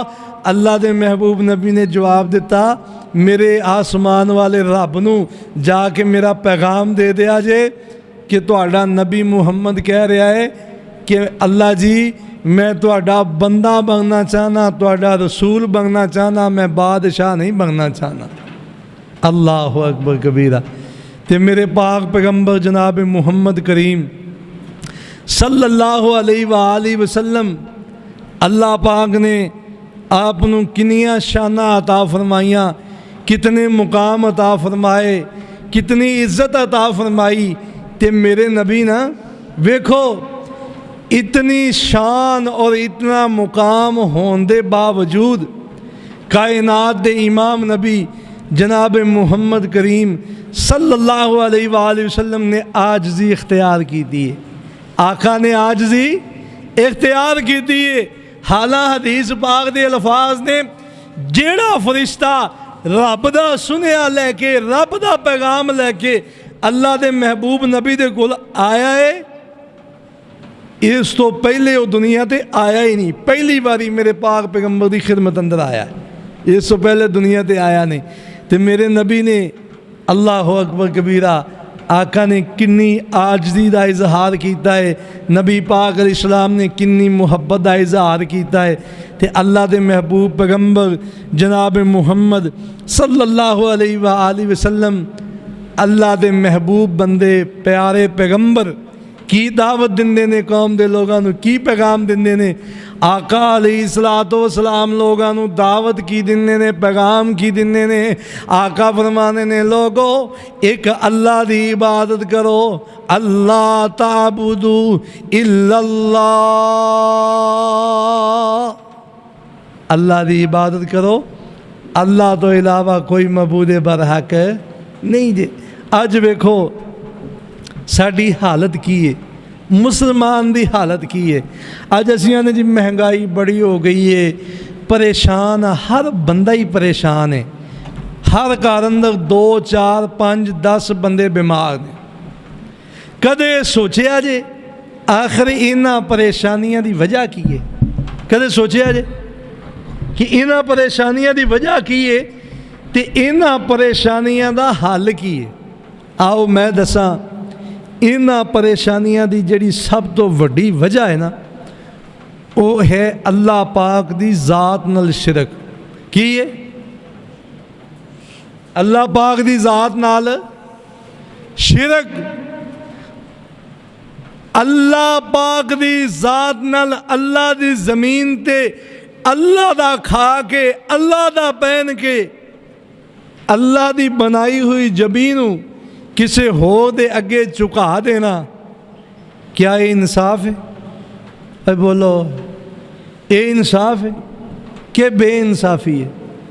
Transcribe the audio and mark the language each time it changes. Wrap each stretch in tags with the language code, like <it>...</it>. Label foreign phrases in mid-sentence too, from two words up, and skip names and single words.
<pa>اللہ دے محبوب نبی نے جواب دیتا میرے آسمان والے رب نو جا کے میرا پیغام دے دیا جے کہ تہاڈا نبی محمد کہہ رہا ہے کہ اللہ جی میں تہاڈا بندہ بننا چاہنا، تہاڈا رسول بننا چاہنا، میں بادشاہ نہیں بننا چاہنا۔</pa> <ar>اللہ اکبر کبیرہ۔</ar> <pa>تے میرے پاک پیغمبر جناب محمد کریم</pa> <ar>صلی اللہ علیہ وآلہ وسلم</ar> <pa>اللہ پاک نے آپ نو کنیاں شانہ عطا فرمائیاں،</pa> <ur>کتنے مقام عطا فرمائے، کتنی عزت عطا فرمائی تے میرے نبی نا ویکھو</ur> <pa>اتنی شان اور اتنا مقام ہون دے باوجود کائنات دے امام نبی جناب محمد کریم</pa> <ar>صلی اللہ علیہ وآلہ وسلم</ar> <pa>نے عاجزی اختیار کی دی ہے۔ آقا نے عاجزی اختیار کی دی ہے۔ حالانکہ حدیث پاک دے الفاظ نے جیڑا فرشتہ رب دا سنیا لے کے، رب دا پیغام لے کے اللہ دے محبوب نبی دے کول آیا ہے، اس تو پہلے وہ دنیا تے آیا ہی نہیں، پہلی باری میرے پاک پیغمبر دی خدمت اندر آیا ہے، اس تو پہلے دنیا تے آیا نہیں۔ تے میرے نبی نے</pa> <ar>اللہ اکبر کبیرہ</ar> <pa>آقا نے کنی عاجزی دا اظہار کیتا ہے، نبی پاک</pa> <ar>علیہ السلام</ar> <pa>نے کنی محبت دا اظہار کیتا ہے تے اللہ دے محبوب پیغمبر جناب محمد</pa> <ar>صلی اللہ علیہ وآلہ وسلم</ar> <pa>اللہ دے محبوب بندے پیارے پیغمبر کی دعوت دیندے نے قوم دے لوگاں نو، کی پیغام دیندے نے؟ آقا</pa> <ar>علیہ الصلوۃ والسلام</ar> <pa>لوگاں نو دعوت کی دیندے نے، پیغام کی دیندے نے؟ آقا فرمانے نے لوگو ایک اللہ دی عبادت کرو،</pa> <ar>اللہ تعبدو الا اللہ،</ar> <pa>اللہ دی عبادت کرو، اللہ تو علاوہ کوئی معبود برحق نہیں جے۔ اج ویکھو ساڈی حالت کی ہے، مسلمان دی حالت کی ہے۔ اج اسیاں نے جی مہنگائی بڑی ہو گئی ہے، پریشان، ہر بندہ ہی پریشان ہے، ہر گھر اندر 2 4 5 10 بندے بیمار نے۔ کدے سوچیا جے آخر انہاں پریشانیاں دی وجہ کی ہے؟ کدے سوچیا جے کہ انہاں پریشانیاں دی وجہ کی ہے تے انہاں پریشانیاں دا حل کی ہے؟ آؤ میں دساں، انہاں پریشانیاں دی جڑی سب تو وڈی وجہ ہے نا، وہ ہے اللہ پاک دی ذات نال شرک۔ کی ہے؟ اللہ پاک دی ذات نال شرک۔ اللہ پاک دی ذات نال اللہ دی زمین تے اللہ دا کھا کے، اللہ دا پہن کے، اللہ دی بنائی ہوئی جبینوں کسے ہو دے اگے چکا دینا،</pa> <ur>کیا یہ انصاف ہے؟ اے بولو، یہ انصاف ہے کہ بے انصافی ہے؟</ur>